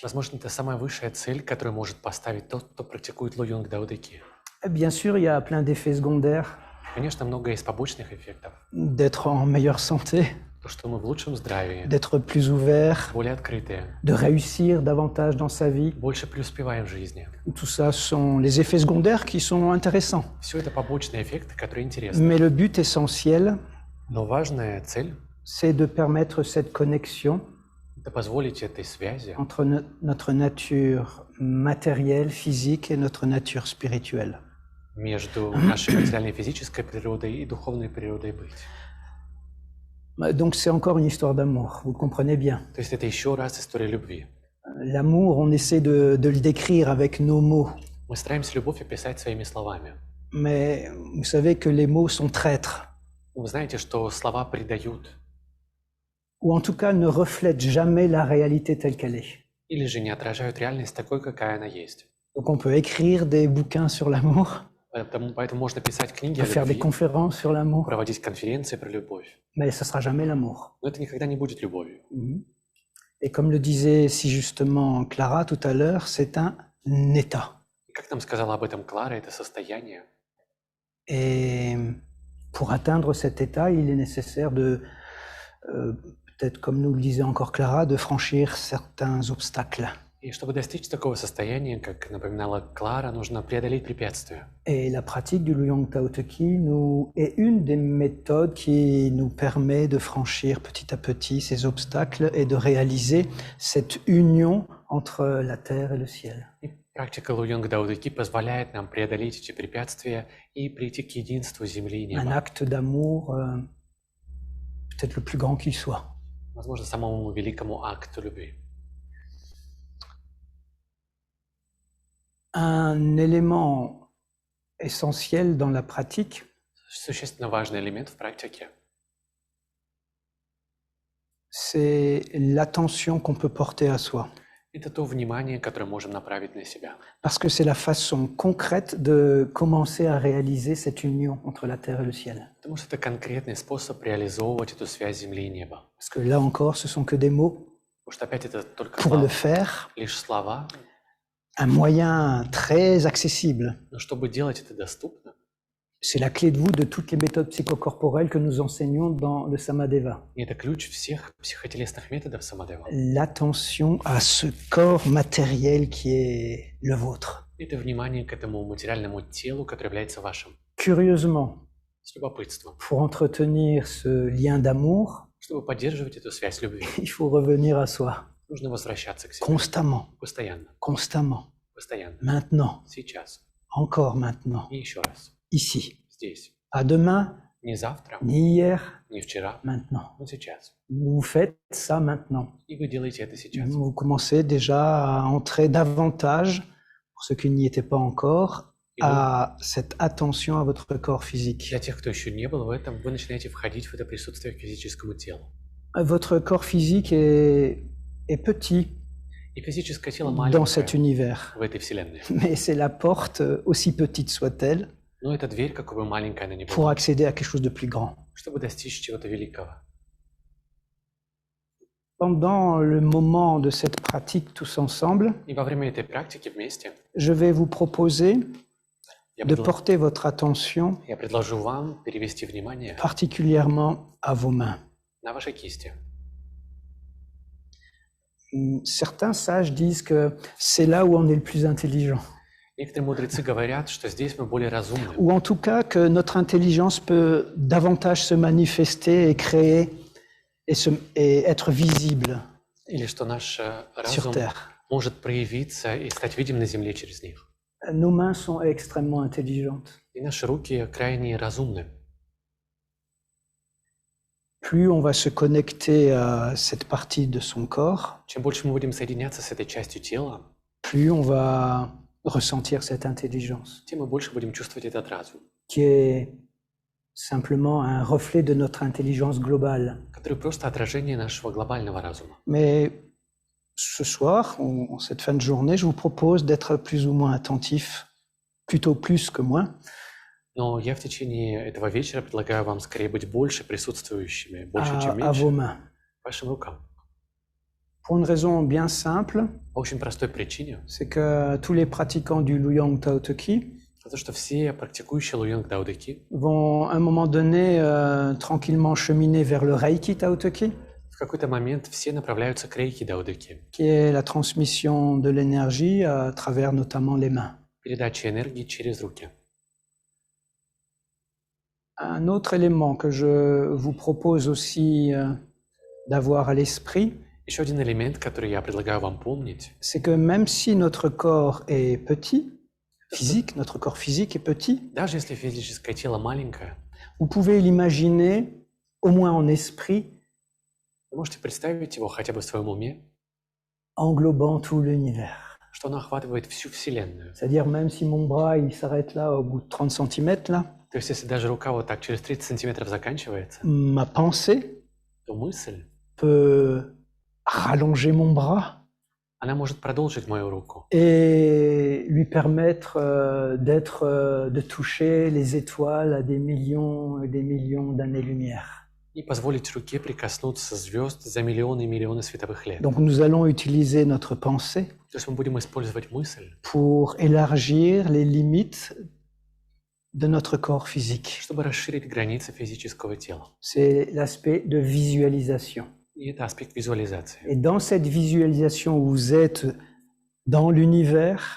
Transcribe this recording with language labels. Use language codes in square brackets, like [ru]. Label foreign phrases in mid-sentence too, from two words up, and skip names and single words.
[ru] Возможно, это самая высшая цель, которую может поставить тот, кто практикует Луйонг Дао Дэ Ки. [fr] Bien sûr, il y a plein d'effets secondaires, [ru] Конечно, много есть побочных эффектов. [fr] d'être en meilleure santé, [ru] То, что мы в лучшем здравии, [fr] d'être plus ouvert, [ru] более открытые, [fr] de réussir davantage dans sa vie. [ru] больше преуспеваем в жизни. [fr] Tout ça sont les effets secondaires qui sont intéressants. [ru] Все это побочные эффекты, которые интересны. [fr] Mais le but essentiel, [ru] Но важная цель [fr] c'est de permettre cette connexion – [ru] это позволить этой связи [fr] entre notre nature matérielle, physique et notre nature spirituelle. [ru] между нашей материальной физической природой и духовной природой быть. [fr] Donc c'est encore une histoire d'amour, vous le comprenez bien. [ru] То есть это еще раз история любви. [fr] L'amour, on essaie de le décrire avec nos mots, [ru] Мы стараемся любовь описать своими словами. [fr] mais vous savez que les mots sont traîtres. [ru] Вы знаете, что слова придают [fr] ou en tout cas ne reflètent jamais la réalité telle qu'elle est. [ru] или же не отражают реальность такой, какая она есть. [fr] Donc on peut écrire des bouquins sur l'amour, [ru] Поэтому можно писать [fr] on [ru] книги [fr] peut [ru] о [fr] faire des [ru] любви, [fr] conférences sur l'amour, [ru] проводить конференции про любовь. [fr] mais ce sera jamais l'amour. [ru] Но это никогда не будет любовью. [fr] Et comme le disait si justement Clara tout à l'heure, c'est un état. [ru] И как нам сказала об этом Клара, это состояние. [fr] Et pour atteindre cet état, il est nécessaire de, peut-être comme nous le disait encore Clara, de franchir certains obstacles. [ru] И чтобы достичь такого состояния, как напоминала Клара, нужно преодолеть препятствия. [fr] Et la pratique du Luyang Tao Te Chi est une des méthodes qui nous permet de franchir petit à petit ces obstacles et de réaliser cette union entre la terre et le ciel. [ru] И практика Луйонг Дао Те Ки позволяет нам преодолеть эти препятствия и прийти к единству земли и [fr] Un [ru] неба. [fr] acte d'amour peut-être le plus grand qu'il soit. [ru] Возможно, самому великому акту любви. [fr] Un élément essentiel dans la pratique, [ru] Существенно важный элемент в практике [fr] c'est l'attention qu'on peut porter à soi. – [ru] это то внимание, которое можем направить на себя. [fr] Parce que c'est la façon concrète de commencer à réaliser cette union entre la terre et le ciel. [ru] Потому что это конкретный способ реализовывать эту связь земли и неба. [fr] Parce que là encore, ce sont que des mots. [ru] Потому что опять это только [fr] Pour le faire, [ru] лишь слова, [fr] un moyen très accessible. [ru] но чтобы делать это доступно, [fr] C'est la clé de voûte de toutes les méthodes psychocorporelles que nous enseignons dans le Samadeva. [ru] и это ключ всех психотелесных методов самадева. [fr] L'attention à ce corps matériel qui est le vôtre. [ru] Это внимание к этому материальному телу, которое является вашим. [fr] Curieusement, [ru] С любопытством. [fr] pour entretenir ce lien d'amour, [ru] Чтобы поддерживать эту связь любви, [fr] il faut revenir à soi, [ru] нужно возвращаться к себе. [fr] constamment, [ru] Постоянно. [fr] constamment, [ru] Постоянно. [fr] maintenant, [ru] Сейчас. [fr] encore maintenant, [ru] И еще раз. [fr] ici. [ru] Здесь. [fr] Pas demain, [ru] Не завтра, [fr] ni hier, [ru] не вчера, [fr] maintenant. [ru] но сейчас. [fr] Vous faites ça maintenant. [ru] И вы делаете это сейчас. [fr] Vous commencez déjà à entrer davantage, pour ceux qui n'y étaient pas encore, [ru] И вы, [fr] à cette attention à votre corps physique. [ru] для тех, кто еще не был в этом, вы начинаете входить в это присутствие к физическому телу. [fr] Votre corps physique est petit [ru] И физическое тело [fr] dans cet [ru] маленькое [fr] univers, [ru] в этой вселенной. [fr] mais c'est la porte, aussi petite soit-elle, [ru] Но это дверь, какой бы маленькая она ни [fr] pour [ru] была, [fr] accéder à quelque chose de plus grand. [ru] чтобы достичь чего-то великого. [fr] Pendant le moment de cette pratique tous ensemble, [ru] И во время этой практики вместе [fr] je vais vous proposer [ru] я [fr] de porter votre attention [ru] я предложу вам перевести внимание [fr] particulièrement à vos mains. [ru] на ваши кисти. [fr] Certains sages disent que c'est là où on est le plus intelligent, [ru] Некоторые мудрецы говорят, что здесь мы более разумны, [fr] ou en tout cas que notre intelligence peut davantage se manifester et créer et être visible [ru] или что наш [fr] sur [ru] разум [fr] Terre. [ru] может проявиться и стать видим на земле через них. [fr] Nos mains sont extrêmement intelligentes. [ru] И наши руки крайне разумны. [fr] Plus on va se connecter à cette partie de son corps, [ru] Чем больше мы будем соединяться с этой частью тела, [fr] plus on va ressentir cette intelligence, [ru] тем мы больше будем чувствовать этот разум, [fr] qui est simplement un reflet de notre intelligence globale. [ru] который просто отражение нашего глобального разума. [fr] Mais ce soir, en cette fin de journée, je vous propose d'être plus ou moins attentif, plutôt plus que moins, [ru] Но я в течение этого вечера предлагаю вам скорее быть больше присутствующими, больше, чем [fr] à vos [ru] меньше, [fr] mains. [ru] к вашим рукам. [fr] Pour une raison bien simple, [ru] По очень простой причине, [fr] c'est que tous les pratiquants du Luyang Tao Te Chi [ru] потому что все практикующие Луйонг Дао Те Ки [fr] vont à un moment donné tranquillement cheminer vers le Reiki Tao Te Chi, [ru] в какой-то момент все направляются к Рейки Дао Те Ки, [fr] qui est la transmission de l'énergie à travers notamment les mains. [ru] передача энергии через руки. [fr] Un autre élément que je vous propose aussi d'avoir à l'esprit, [ru] Еще один элемент, который я предлагаю вам помнить, [fr] c'est que même si notre corps est petit, physique, notre corps physique est petit, [ru] даже если физическое тело маленькое, [fr] vous pouvez l'imaginer, au moins en esprit, [ru] вы можете представить его хотя бы в своем уме, [fr] englobant tout l'univers. [ru] что оно охватывает всю Вселенную. [fr] C'est-à-dire même si mon bras il s'arrête là au bout de 30 cm là, [ru] То есть, если даже рука вот так через 30 сантиметров заканчивается, [fr] ma pensée [ru] то мысль, [fr] peut rallonger mon bras [ru] она может продолжить мою руку [fr] et lui permettre de toucher les étoiles à des millions et des millions d'années-lumière. [ru] и позволить руке прикоснуться звезд за миллионы и миллионы световых лет. [fr] Donc nous allons utiliser notre pensée [ru] То есть мы будем использовать мысль, [fr] pour élargir les limites de notre corps physique. [ru] чтобы расширить границы физического тела. [fr] C'est l'aspect de visualisation. [ru] И это аспект визуализации. [fr] Et dans cette visualisation où vous êtes dans l'univers,